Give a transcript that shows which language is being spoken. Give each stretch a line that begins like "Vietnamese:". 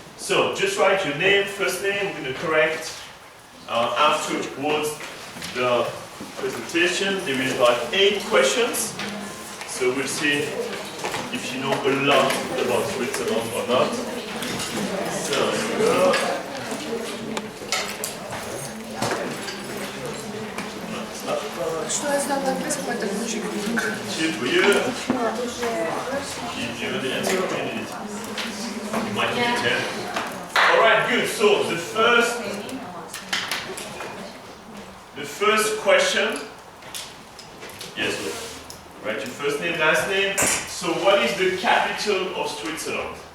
English: So just write your name, first name. We're going to correct afterwards the presentation. There is like 8 questions. So we'll see if you know a lot about Switzerland or not. So here we go.
Russian: Что я знала английский, это ключик.
English: Two for you. Give you the answer or you need it? You might need 10. Alright, good. So the first question. Yes, write your first name, last name. So what is the capital of Switzerland?